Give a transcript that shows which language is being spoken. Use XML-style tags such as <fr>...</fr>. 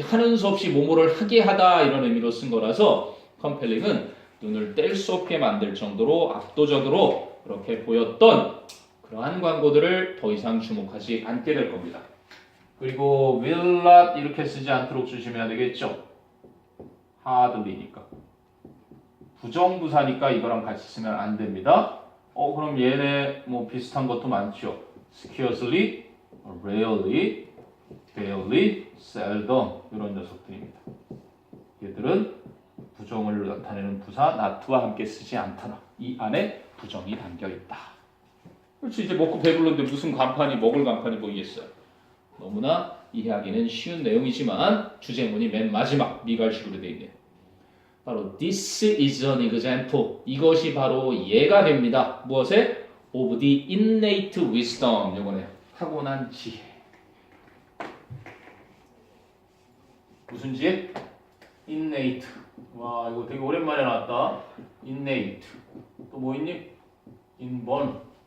<ko>하는 수 없이 뭐뭐를 하게 하다 이런 의미로 쓴 거라서 compelling은 눈을 뗄 수 없게 만들 정도로 압도적으로 그렇게 보였던 그러한 광고들을 더 이상 주목하지 않게 될 겁니다. 그리고 will not 이렇게 쓰지 않도록 조심해야 되겠죠. hardly니까. 부정부사니까 이거랑 같이 쓰면 안 됩니다. 그럼 얘네 뭐 비슷한 것도 많죠.</ko> <en>scarcely, rarely, barely, seldom 이런 녀석들입니다.</en> <ko>얘들은 부정을 나타내는 부사 not와 함께 쓰지 않더라. 이 안에 부정이 담겨 있다. 그렇지. 이제 먹고 배불렀는데 무슨 간판이 먹을 간판이 보이겠어요. 너무나 이해하기는 쉬운 내용이지만 주제문이 맨 마지막 미갈식으로 되어 있네요.</ko> <en>바로 this is an example.</en> <ko>이것이 바로 예가 됩니다. 무엇에?</ko> <en>of the innate wisdom.</en> <ko>요거네요. 타고난 지혜. 무슨 지혜? innate. 와, 이거 되게 오랜만에 나왔다. innate. 또 뭐 있니? inborn.</ko>